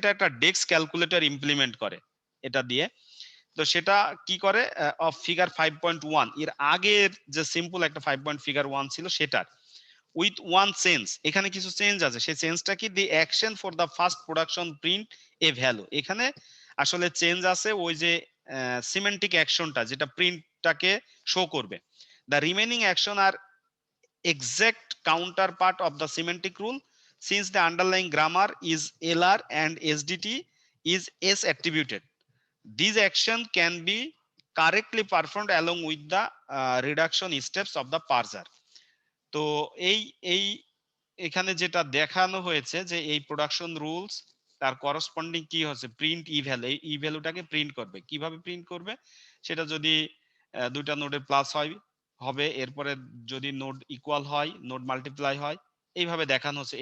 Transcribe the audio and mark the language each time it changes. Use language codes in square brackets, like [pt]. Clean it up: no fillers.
[bn] এটা একটা ডেক্স calculator implement করে এটা দিয়ে। তো সেটা কি করে, অফ ফিগার 5.1, এর আগের যে সিম্পল একটা 5.1 ছিল সেটার, [en] with one change, [bn] এখানে কিছু চেঞ্জ আছে। সেই চেঞ্জটা কি, [en] The action for the first production print a value. [bn] এখানে আসলে চেঞ্জ আছে ওই যে সিমেন্টিক অ্যাকশনটা যেটা প্রিন্টটাকে শো করবে। [en] The remaining action are exact counterpart of the semantic rule since the underlying grammar is LR and SDT is S attributed. These action can be correctly performed along with the reduction steps of the parser. [bn] তো এই এই এখানে যেটা দেখানো হয়েছে যে এই production rules তার করসপন্ডিং কি হচ্ছে, প্রিন্ট ই ভ্যালু, এই ভ্যালুটাকে প্রিন্ট করবে। কিভাবে প্রিন্ট করবে, সেটা যদি দুইটা নোডের প্লাস হয় হবে, এরপরে যদি নোড ইকুয়াল হয়, নোড মাল্টিপ্লাই হয়, এইভাবে দেখানো হচ্ছে।